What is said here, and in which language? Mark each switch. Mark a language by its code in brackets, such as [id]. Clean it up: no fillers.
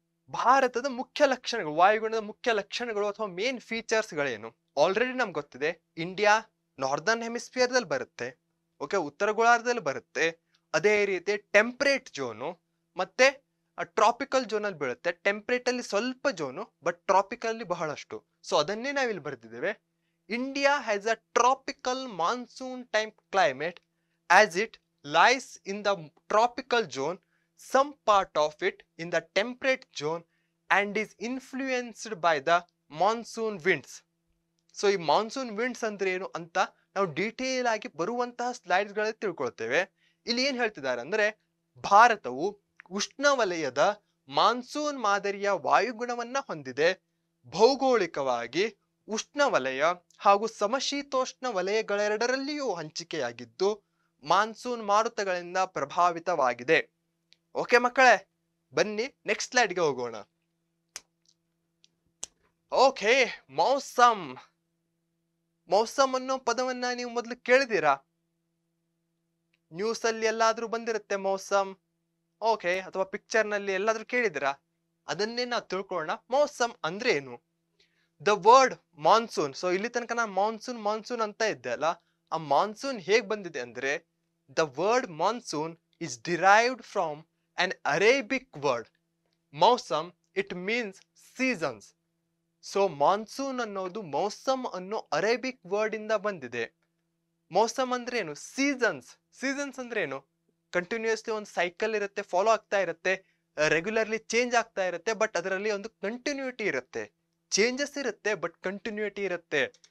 [kn] ಭಾರತದ ಮುಖ್ಯ ಲಕ್ಷಣಗಳು, ವಾಯುಗುಣದ ಮುಖ್ಯ ಲಕ್ಷಣಗಳು ಅಥವಾ ಮೇನ್ ಫೀಚರ್ಸ್ ಗಳೇನು? ಆಲ್ರೆಡಿ ನಮ್ಗೆ ಗೊತ್ತಿದೆ. ಇಂಡಿಯಾ ನಾರ್ದರ್ನ್ ಹೆಮಿಸ್ಫಿಯರ್ ದಲ್ಲಿ ಬರುತ್ತೆ. ಓಕೆ, ಉತ್ತರ ಗೋಳಾರ್ಧದಲ್ಲಿ ಬರುತ್ತೆ. ಅದೇ ರೀತಿ ಟೆಂಪರೇಟ್ ಝೋನು ಮತ್ತೆ ಟ್ರಾಪಿಕಲ್ ಝೋನ್ ಅಲ್ಲಿ ಬೀಳುತ್ತೆ. ಟೆಂಪರೇಟ್ ಅಲ್ಲಿ ಸ್ವಲ್ಪ ಝೋನು, ಬಟ್ ಟ್ರಾಪಿಕಲ್ ಅಲ್ಲಿ ಬಹಳಷ್ಟು. ಸೊ ಅದನ್ನೇ ನಾವಿಲ್ಲಿ ಬರೆದಿದ್ದೇವೆ. [en] India has a tropical monsoon type climate as it lies in the tropical zone, some part of it in the temperate zone and is influenced by the monsoon winds. [kn] So ಈ monsoon winds ಅಂದ್ರೆ ಏನು ಅಂತ ನಾವು detail ಆಗಿ ಬರುವಂತಹ slides ಗಳಲ್ಲಿ ತಿಳ್ಕೊಳ್ತೇವೆ. ಇಲ್ಲಿ ಏನ್ ಹೇಳ್ತಿದ್ದಾರೆ ಅಂದ್ರೆ, ಭಾರತವು ಉಷ್ಣವಲಯದ ಮಾನ್ಸೂನ್ ಮಾದರಿಯ ವಾಯುಗುಣವನ್ನ ಹೊಂದಿದೆ. ಭೌಗೋಳಿಕವಾಗಿ ಉಷ್ಣವಲಯ ಹಾಗೂ ಸಮಶೀತೋಷ್ಣ ವಲಯಗಳೆರಡರಲ್ಲಿಯೂ ಹಂಚಿಕೆಯಾಗಿದ್ದು ಮಾನ್ಸೂನ್ ಮಾರುತಗಳಿಂದ ಪ್ರಭಾವಿತವಾಗಿದೆ. ಓಕೆ ಮಕ್ಕಳೇ, ಬನ್ನಿ ನೆಕ್ಸ್ಟ್ ಸ್ಲೈಡ್ಗೆ ಹೋಗೋಣ. ಓಕೆ, ಮೌಸಮ್. ಮೌಸಮ್ ಅನ್ನೋ ಪದವನ್ನ ನೀವು ಮೊದಲು ಕೇಳಿದೀರಾ? ನ್ಯೂಸ್ ಅಲ್ಲಿ ಎಲ್ಲಾದ್ರೂ ಬಂದಿರುತ್ತೆ ಮೌಸಮ್. ಓಕೆ, ಅಥವಾ ಪಿಕ್ಚರ್ ನಲ್ಲಿ ಎಲ್ಲಾದ್ರೂ ಕೇಳಿದಿರಾ? ಅದನ್ನೇ ನಾವು ತಿಳ್ಕೊಳ್ಳೋಣ. ಮೌಸಮ್ ಅಂದ್ರೆ ಏನು? [en] The word monsoon. [kn] ಸೊ ಇಲ್ಲಿ ತನಕ ನಾನು ಮಾನ್ಸೂನ್ ಅಂತ ಇದ್ದೆ ಅಲ್ಲ. ಆ ಮಾನ್ಸೂನ್ ಹೇಗ್ ಬಂದಿದೆ ಅಂದ್ರೆ, [en] The word monsoon is derived from an Arabic word. Mausam, it means seasons. [kn] So monsoon ಅನ್ನೋದು ಮೌಸಮ್ ಅನ್ನೋ ಅರೇಬಿಕ್ ವರ್ಡ್ ಇಂದ ಬಂದಿದೆ. ಮೌಸಮ್ ಅಂದ್ರೆ ಏನು? ಸೀಸನ್ಸ್. ಸೀಸನ್ಸ್ ಅಂದ್ರೆ ಏನು? ಕಂಟಿನ್ಯೂಸ್ಲಿ ಒಂದು ಸೈಕಲ್ ಇರುತ್ತೆ, ಫಾಲೋ ಆಗ್ತಾ ಇರುತ್ತೆ, ರೆಗ್ಯುಲರ್ಲಿ ಚೇಂಜ್ ಆಗ್ತಾ ಇರುತ್ತೆ. ಬಟ್ ಅದರಲ್ಲಿ ಒಂದು ಕಂಟಿನ್ಯೂಟಿ ಇರುತ್ತೆ. ಚೇಂಜಸ್ ಇರುತ್ತೆ ಬಟ್ ಕಂಟಿನ್ಯೂಟಿ ಇರುತ್ತೆ.